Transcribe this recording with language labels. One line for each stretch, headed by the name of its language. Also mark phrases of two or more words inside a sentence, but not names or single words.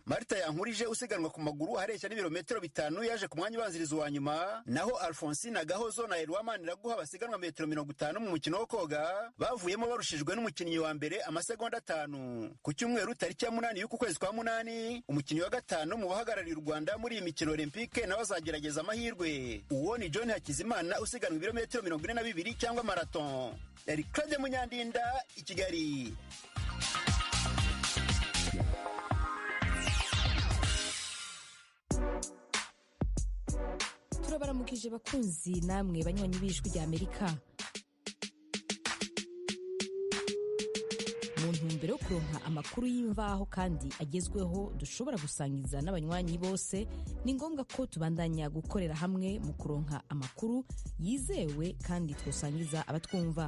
Kinyarwanda: Marta Yankurije usiganwa ku maguru ahareshya n'ibirometero 5 yaje ku mwanya ubanziriza wa nyuma, naho Alphonsine Gahozo na Elwamani Raguha basiganwa metero 50 mu mukino wo koga bavuyemo barushijwe n'umukinnyi wa mbere amasegonda 5. Ku cyumweru tariki ya 8 y'uku kwezi kwa 8, umukinnyi wa 5 mu bahagarariye u Rwanda muri iyi mikino Olympique nawe azagerageza amahirwe. Uwo ni John Hakizimana usiganwa ibirometero 42 cyangwa marathon. Yari Claude Munyandinda i Kigali.
Rundi: Turabaramukije bakunzi namwe banywanyi b'Ijwi ry'Amerika. Mu ntumbero yo kuronka amakuru y'imvaho kandi agezweho dushobora gusangiza n'abanywanyi bose, ni ngombwa ko tubandanya gukorera hamwe mu kuronka amakuru yizewe kandi twosangiza abatwumva.